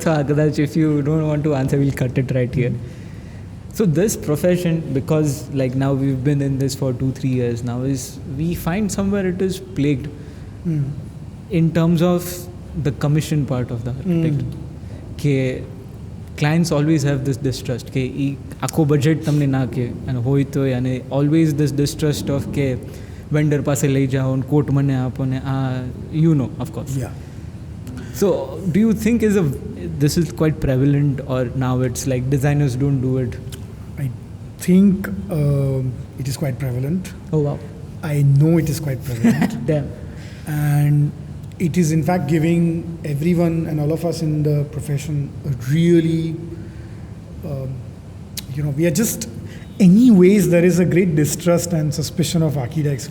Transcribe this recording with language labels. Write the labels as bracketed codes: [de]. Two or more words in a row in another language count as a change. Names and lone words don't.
[en] So Agadash, if you don't want to answer, we'll cut it right here. So this profession, because like now we've been in this for 2-3 years now, we find somewhere it is plagued in terms of the commission part of the architect. Ke clients always have this distrust. [gu] કે આખો બજેટ તમને ના કે and હોય તો યાની [en] always this distrust of [gu] ke vendor પાસે લઈ જાઓ અને કોટ મને આપો ને [en] of course. Yeah. So do you think this is quite prevalent, or now it's like designers don't do it? I think it is quite prevalent. Oh wow. I know it is quite prevalent. Damn. And it is in fact giving everyone and all of us in the profession a really, we are just, anyways, there is a great distrust and suspicion of architects.